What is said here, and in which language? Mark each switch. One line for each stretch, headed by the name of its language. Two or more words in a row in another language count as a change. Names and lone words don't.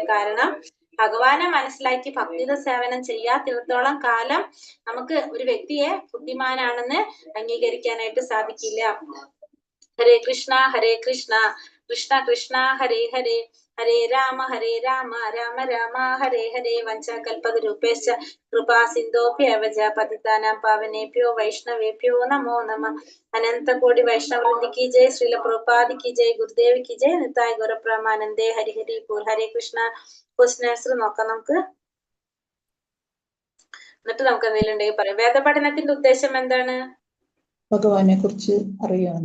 Malayalam: കാരണം ഭഗവാനെ മനസ്സിലാക്കി ഭക്തിയുടെ സേവനം ചെയ്യാത്തിടത്തോളം കാലം നമുക്ക് ഒരു വ്യക്തിയെ ബുദ്ധിമാനാണെന്ന് അംഗീകരിക്കാനായിട്ട് സാധിക്കില്ല.
Sanskrit: हरे कृष्ण कृष्ण कृष्ण हरे हरे, हरे राम राम राम हरे हरे. वञ्चकल्पतरूपेश्च कृपा सिन्धोभ्यवच पतितानां पावनेभ्यो वैष्णवेभ्यो नमो नमः.
Hindi: अनन्त कोटि वैष्णवृन्दि कि जय, श्रील प्रभुपाद कि जय, गुरुदेव कि जय, निताइ गौरप्रमानन्दे.
Sanskrit: हरि हरि पूर्. हरे कृष्ण.
English: question answer
Malayalam: നോക്കാം നമുക്ക്, എന്നിട്ട് നമുക്ക് എന്തെങ്കിലും ഉണ്ടെങ്കിൽ പറയാം. വേദപഠനത്തിന്റെ ഉദ്ദേശം എന്താണ്? ഭഗവാനെ കുറിച്ച് അറിയാൻ,